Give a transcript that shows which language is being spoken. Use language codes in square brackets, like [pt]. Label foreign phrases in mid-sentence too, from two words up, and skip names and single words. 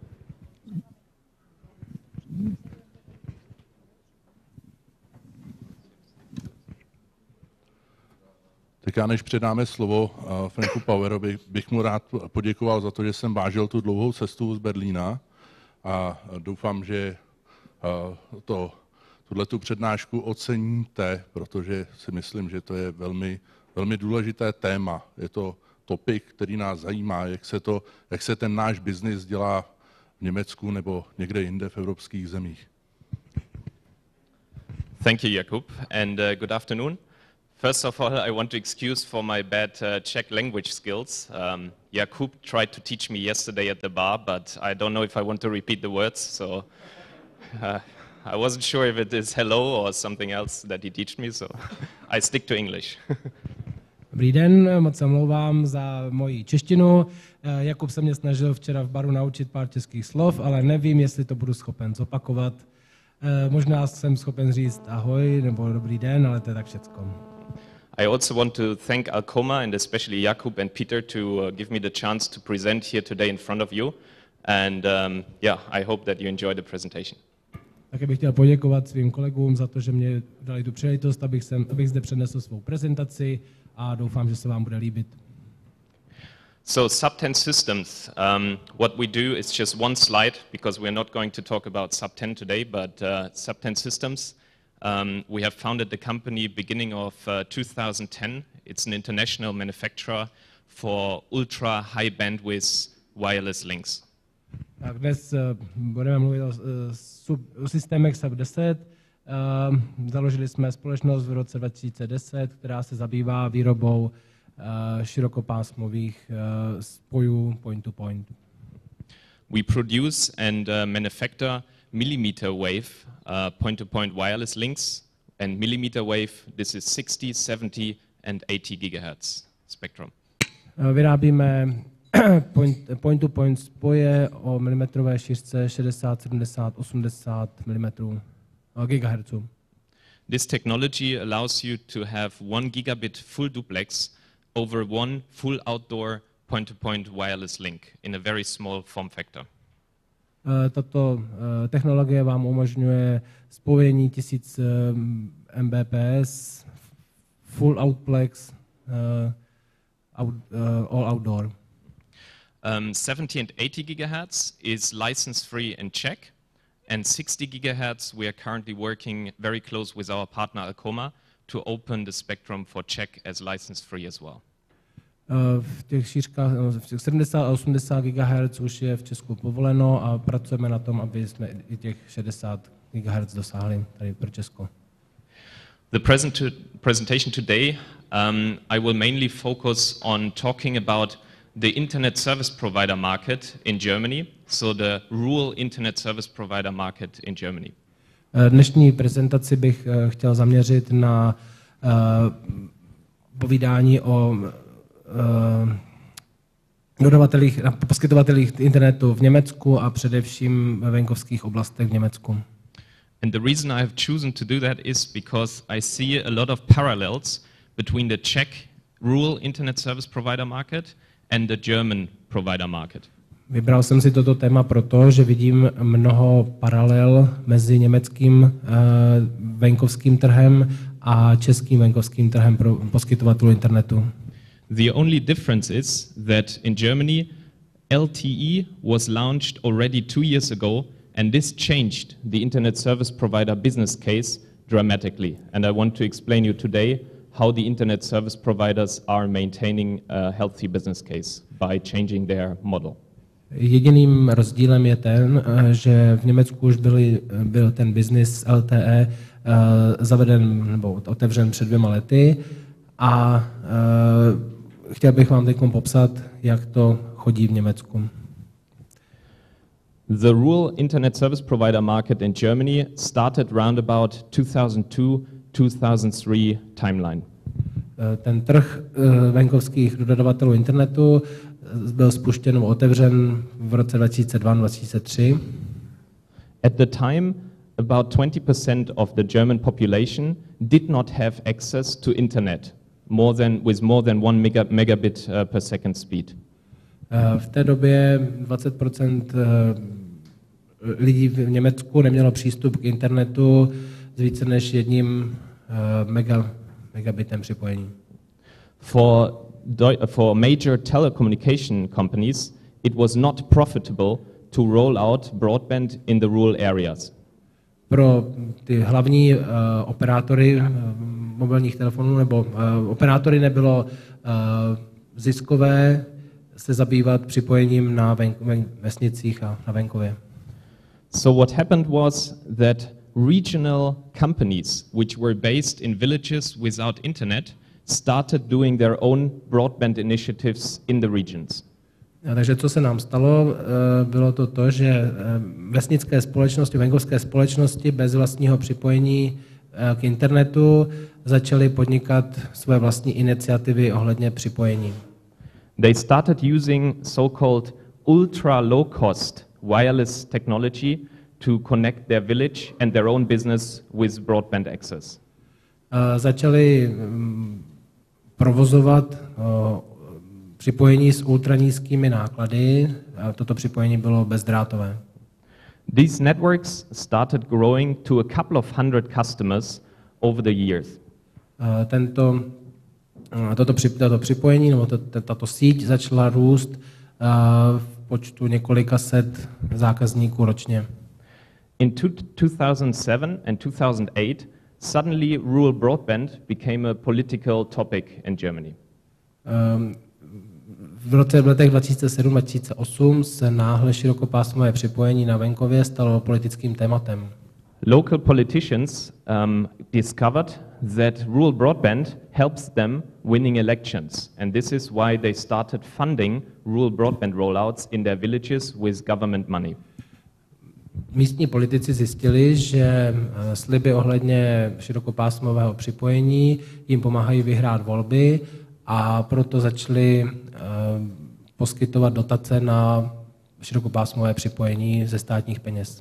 [cs] Tak já než předáme slovo Franku Pauerovi, bych mu rád poděkoval za to, že jsem vážil tu dlouhou cestu z Berlína a doufám, že tuhletu přednášku oceníte, protože si myslím, že to je velmi, velmi důležité téma. Je to topik, který nás zajímá, jak se ten náš biznis dělá v Německu nebo někde jinde v evropských zemích. [en] Thank you, Jakub, and good afternoon. First of all, I want to excuse for my bad Czech language skills. Jakub tried to teach me yesterday at the bar, but I don't know if I want to repeat the words, so I wasn't sure if it is hello or something else that he taught me, so I stick to English. [cs] Dobrý den, moc se omlouvám za moji češtinu. Jakub se mě snažil včera v baru naučit pár českých slov, ale nevím, jestli to budu schopen zopakovat. Možná jsem schopen říct ahoj nebo dobrý den, ale to je tak všecko. [en] I also want to thank Alcoma and especially Jakub and Peter to give me the chance to present here today in front of you. And I hope that you enjoy the presentation. [cs] Také bych chtěl poděkovat svým kolegům za to, že mě dali tu příležitost, abych zde přednesl svou prezentaci a doufám, že se vám bude líbit. [en] So Subten Systems, what we do is just one slide because we're not going to talk about Subten today, but Subten Systems, we have founded the company beginning of 2010. It's an international manufacturer for ultra high bandwidth wireless links. [cs] Tak dnes budeme mluvit o systémech Sub10. Založili jsme společnost v roce 2010, která se zabývá výrobou širokopásmových spojů [en] point-to-point. We produce and manufacture millimeter wave point-to-point wireless links, and millimeter wave, this is 60, 70 and 80 GHz spectrum. [cs] Vyrábíme [en] point-to-point [cs] spoje o milimetrové šířce 60, 70, 80 GHz. [en] This technology allows you to have 1 gigabit full duplex over one full outdoor point-to-point wireless link in a very small form factor. [cs] Tato technologie vám umožňuje spojení 1000 Mbps, [en] full outplex, all outdoor. 70 and 80 GHz is license free in Czech, and 60 GHz we are currently working very close with our partner Alcoma to open the spectrum for Czech as license free as well. [cs] V těch šířkách, v těch 70 a 80 GHz už je v Česku povoleno a pracujeme na tom, aby jsme i těch 60 GHz dosáhli tady pro Česko. [en] The presentation today, I will mainly focus on talking about the internet service provider market in Germany, so the rural internet service provider market in Germany. [cs] Dnešní prezentaci bych chtěl zaměřit na povídání o dodavatelích, poskytovatelích internetu v Německu a především ve venkovských oblastech v Německu. [en] And the reason I have chosen to do that is because I see a lot of parallels between the Czech rural internet service provider market and the German provider market. [cs] Vybral jsem si toto téma proto, že vidím mnoho paralel mezi německým venkovským trhem a českým venkovským trhem pro poskytovatelů internetu. [en] The only difference is that in Germany, LTE was launched already 2 years ago, and this changed the internet service provider business case dramatically. And I want to explain you today how the internet service providers are maintaining a healthy business case by changing their model. [cs] Jediným rozdílem je ten, že v Německu už byl ten business LTE zaveden nebo otevřen před 2 lety a chtěl bych vám teď popsat, jak to chodí v Německu. [en] The rural internet service provider market in Germany started round about 2002-2003 timeline. [cs] Ten trh venkovských dodavatelů internetu byl spuštěn nebo otevřen v roce 2002-2003. [en] At the time, about 20% of the German population did not have access to internet with more than 1 megabit per second speed. [cs] V té době 20% lidí v Německu nemělo přístup k internetu s více než 1 megabitem připojení. [en] For major telecommunication companies, it was not profitable to roll out broadband in the rural areas. [cs] Pro ty hlavní operátory mobilních telefonů nebo operátory nebylo ziskové se zabývat připojením na vesnicích a na venkově. [en] So what happened was that regional companies which were based in villages without internet started doing their own broadband initiatives in the regions. [cs] Takže co se nám stalo, bylo to, že vesnické společnosti, venkovské společnosti bez vlastního připojení k internetu začaly podnikat své vlastní iniciativy ohledně připojení. [en] They started using so-called ultra low-cost wireless technology to connect their village and their own business with broadband access. [cs] Začali provozovat připojení s ultranízkými náklady a toto připojení bylo bezdrátové. [en] These networks started growing to a couple of hundred customers over the years. [cs] Toto připojení nebo tato síť začala růst v počtu několika set zákazníků ročně. [en] In 2007 and 2008, suddenly rural broadband became a political topic in Germany. [cs] V letech 2007-2008 se náhle širokopásmové připojení na venkově stalo politickým tématem. [en] Local politicians discovered that rural broadband helps them winning elections, and this is why they started funding rural broadband rollouts in their villages with government money. [cs] Místní politici zjistili, že sliby ohledně širokopásmového připojení jim pomáhají vyhrát volby a proto začali poskytovat dotace na širokopásmové připojení ze státních peněz.